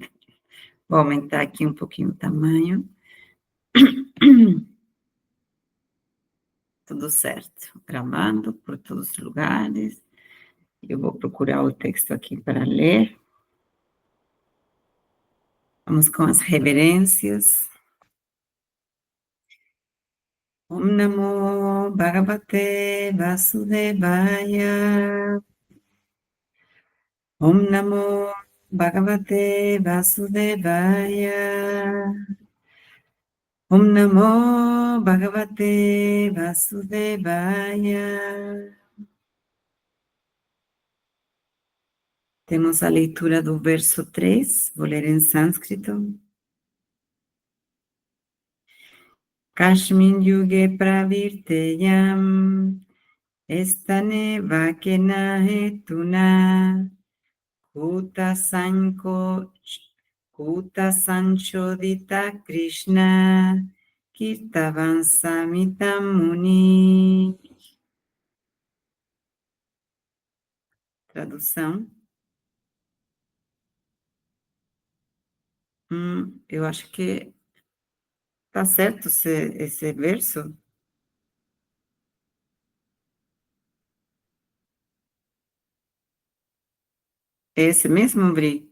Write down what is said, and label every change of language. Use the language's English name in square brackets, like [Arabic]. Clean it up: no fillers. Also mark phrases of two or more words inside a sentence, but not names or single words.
[Portuguese] Vou aumentar aqui um pouquinho o tamanho. Tudo certo. Gravando por todos os lugares. Eu vou procurar o texto aqui para ler. Vamos com as reverências. [Sanskrit] ॐ नमो भगवते वासुदेवाय. ॐ नमो भगवते वासुदेवाय. ॐ नमो भगवते वासुदेवाय. [Portuguese] Temos a leitura do verso 3, vou ler em sânscrito. [Sanskrit] कस्मिन् युगे प्रवृत्तेयं, स्थाने वा केन हेतुना, कुतः सञ्चोदितः कृष्णः, कृतवान् संहितां मुनिः. [Portuguese] Tradução. Eu acho que tá certo esse verso. É esse mesmo, Bri?